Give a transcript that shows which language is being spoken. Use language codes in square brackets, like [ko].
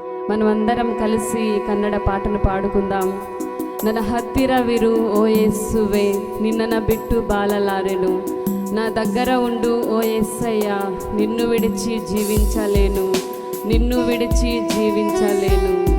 [te] మనమందరం కలిసి ఈ కన్నడ పాటను పాడుకుందాం. [kn] ನನ್ನ ಹತ್ತಿರವಿರು ಓ ಯೇಸುವೆ ನಿನ್ನನ್ನು ಬಿಟ್ಟು ಬಾಳಲಾರೆನು. [te] నా దగ్గర ఉండు ఓ యేసయ్య నిన్ను విడిచి జీవించలేను నిన్ను విడిచి జీవించలేను.